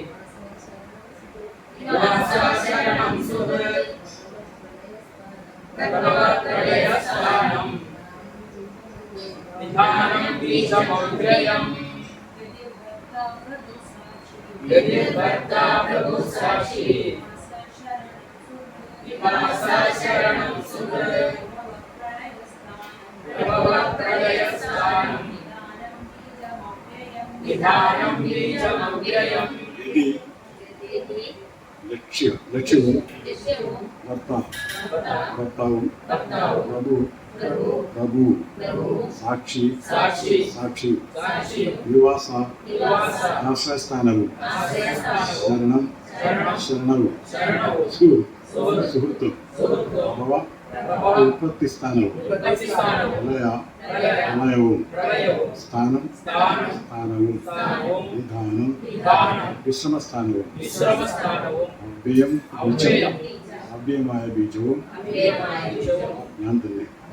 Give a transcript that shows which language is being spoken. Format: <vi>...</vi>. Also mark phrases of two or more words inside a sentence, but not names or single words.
<sa>निवासा शरणं सुहृत् प्रभवः प्रलयस्थानं निधानं बीजमव्ययम् यदिर्भर्ता प्रभु साक्षी निवासा शरणं सुहृत् प्रभवः प्रलयस्थानं निधानं बीजमव्ययम्</sa> <ml>ലക്ഷ്യവും ഭർത്താവും പ്രഭു സാക്ഷി നിവാസ ആശ്രയസ്ഥാനവും ശരണവും സുഹൃത്തും അഥവാ ഉൽപ്പത്തി സ്ഥാനവും പ്രളയവും സ്ഥാനവും നിധാനം വിശ്രമസ്ഥാനവും അവ്യയമായ ബീജവും ഞാൻ തന്നെ.</ml>